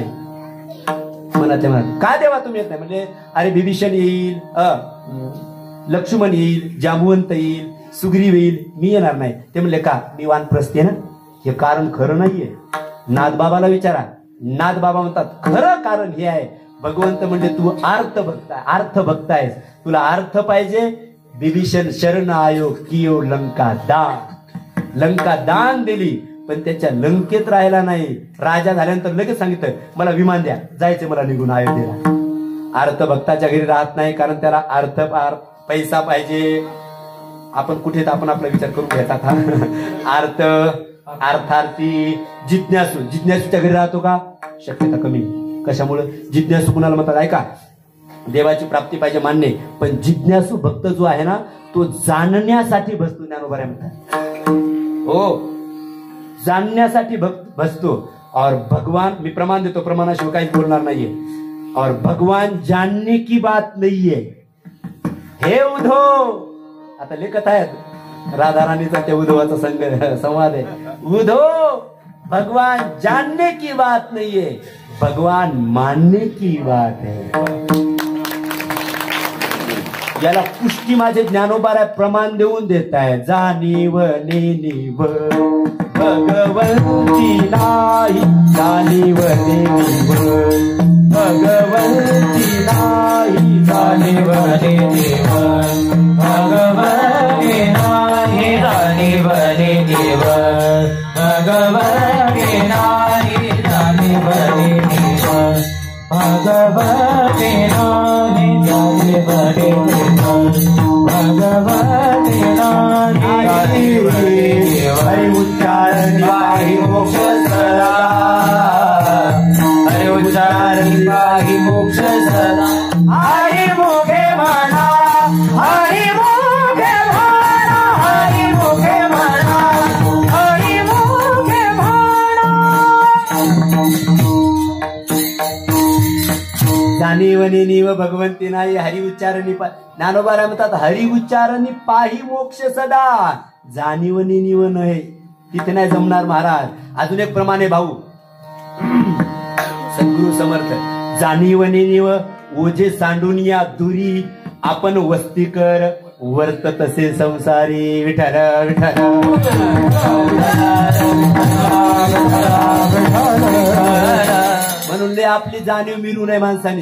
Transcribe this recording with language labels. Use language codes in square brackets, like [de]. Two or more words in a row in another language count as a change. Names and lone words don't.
[mr] मनाच्या मनात का देवा तुम्ही येत नाही? म्हणजे अरे बिभीषण येईल, लक्ष्मण येईल, जांबुवंत येईल, सुग्रीव येईल, मी येणार नाही. ते म्हणले का? मी वानप्रस्थ आहे ना. हे कारण खरं नाहीये. नाथबाबाला विचारा. नाथबाबा म्हणतात खरं कारण हे आहे. भगवंत म्हणजे तू अर्थ भक्त आहेस, तुला अर्थ पाहिजे. [hi] बिभीषण शरण आयो कियो लंका दान, [mr] लंका दान दिली, पण त्याच्या लंकेत राहिला नाही. राजा झाल्यानंतर लगेच सांगितलं मला विमान द्या, जायचं मला निघून अयोध्येला. अर्थ भक्ताच्या घरी राहत नाही, कारण त्याला पैसा पाहिजे. आपण कुठे आपण आपला विचार करून घ्यायचा. अर्थार्थी जिज्ञासूच्या घरी राहतो का? शक्यता कमी. कशामुळे? जिज्ञासू कुणाला म्हणतात? ऐका, देवाची प्राप्ती पाहिजे मान्य, पण जिज्ञासू भक्त जो आहे ना तो जाणण्यासाठी बसतो. ज्ञानोबा म्हणतात हो, जाणण्यासाठी बसतो. [hi] और भगवान, [mr] मी प्रमाण देतो, प्रमाणाशिवाय काहीच बोलणार नाहीये. [hi] और भगवान जानने की बात [mr] नाहीये. हे उद्धव, आता लेखत आहेत राधा राणीचा त्या उद्धवाचा संवाद आहे. उद्धव, [hi] भगवान जानने की बात नहीं है, भगवान मानने की बात है. [mr] याला पुष्टी माझे ज्ञानोबा प्रमाण देऊन देत आहे. जाणीव नेणीव भगवंती नाही जाणीव देव, भगवंती नाही जाणीव देव, भगवती नाही जाणीव देव, भगवती नाही जाणीव देव, भगवती नाही जाणीव देव, भगवती नाही जाणीव देव. हरि उच्चारण पाहि मोक्ष सदा, हरि उच्चारण पाहि मोक्ष सदा. हरि मुखे म्हणा, हरि मुखे म्हणा, हरि मुखे म्हणा, हरि मुखे म्हणा. जाणीवनी निव भगवंती नाही हरि उच्चारणी ज्ञानोबा म्हणतात हरि उच्चारणी पाही मोक्ष सदा. जाणीवनी निव नये तिथे नाही जमणार महाराज. अजून एक प्रमाणे भाऊ सद्गुरु समर्थ, जाणीवनी निव ओझे सांडून या दुरी, आपण वस्ती कर वर्त तसे संसारी. विठ्ठल विठ्ठल म्हणून आपली जाणीव मिरू नये माणसाने.